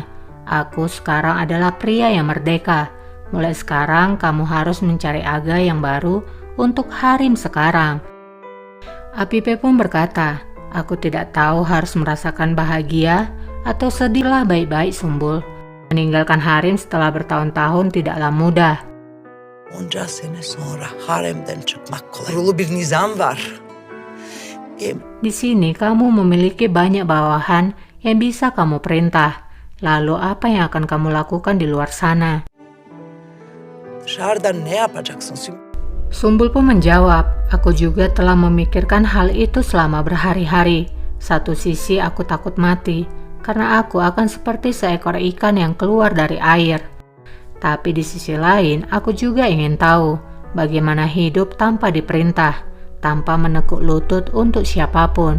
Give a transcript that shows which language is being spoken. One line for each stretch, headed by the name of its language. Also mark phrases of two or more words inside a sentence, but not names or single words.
Indonesian: Aku sekarang adalah pria yang merdeka. Mulai sekarang kamu harus mencari aga yang baru untuk harem sekarang. Apipe pun berkata, aku tidak tahu harus merasakan bahagia atau sedihlah baik-baik Sumbul. Meninggalkan harem setelah bertahun-tahun tidaklah mudah.
Turkish: Onca sene sonra haremden çıkmak kolay. Kurulu bir nizam var.
Indonesian: Di sini kamu memiliki banyak bawahan yang bisa kamu perintah. Lalu apa yang akan kamu lakukan di luar sana?
Turkish: Dışarıda ne yapacaksın?
Indonesian: Sumbul pun menjawab, aku juga telah memikirkan hal itu selama berhari-hari. Satu sisi aku takut mati, karena aku akan seperti seekor ikan yang keluar dari air. Tapi di sisi lain, aku juga ingin tahu bagaimana hidup tanpa diperintah, tanpa menekuk lutut untuk siapapun.